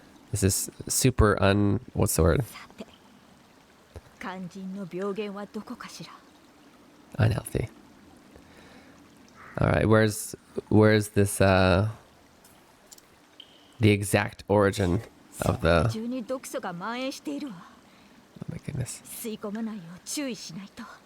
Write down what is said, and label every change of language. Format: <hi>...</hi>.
<en>This is super what's the word?</en> <ja>肝心の病原はどこかしら。</ja> <en>Unhealthy. All right, where's this the exact origin of the?</en> <ja>中に毒素が蔓延しているわ。</ja> <en>Oh my goodness.</en> <ja>吸い込まないよう注意しないと。</ja>